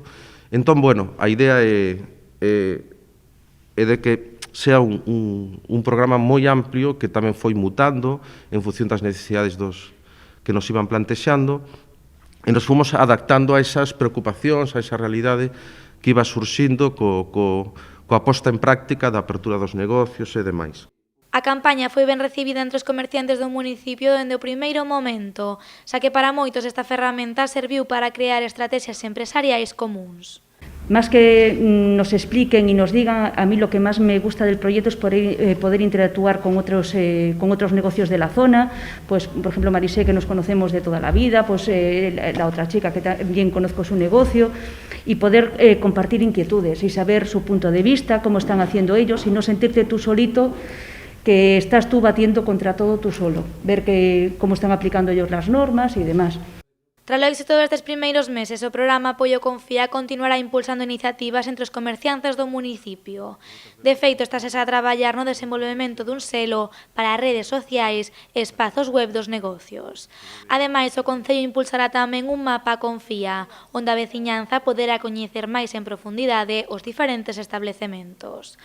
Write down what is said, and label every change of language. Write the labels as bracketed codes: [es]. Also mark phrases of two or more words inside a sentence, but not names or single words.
[gl] Entón, a idea é de que sea un programa moi amplio que tamén foi mutando en función das necesidades que nos iban plantexando e nos fomos adaptando a esas preocupacións, a esa realidade que iba surxindo coa posta en práctica da apertura dos negocios e demais. A campaña foi ben recibida entre os comerciantes do municipio dende o primeiro momento, xa que para moitos esta ferramenta serviu para crear estrategias empresariais comúns. [es] Más que nos expliquen y nos digan, a mí lo que más me gusta del proyecto es poder interactuar con otros negocios de la zona, pues por ejemplo Marisé, que nos conocemos de toda la vida, pues la otra chica que también conozco su negocio, y poder compartir inquietudes y saber su punto de vista, cómo están haciendo ellos, y no sentirte tú solito, que estás tú batiendo contra todo tú solo, ver cómo están aplicando ellos las normas y demás. [gl] Tras o éxito destes primeiros meses, o programa Pollo Confía continuará impulsando iniciativas entre os comerciantes do municipio. De feito, estáse a traballar no desenvolvemento dun selo para as redes sociais e espazos web dos negocios. Ademais, o Concello impulsará tamén un mapa Confía, onde a veciñanza poderá coñecer máis en profundidade os diferentes establecementos.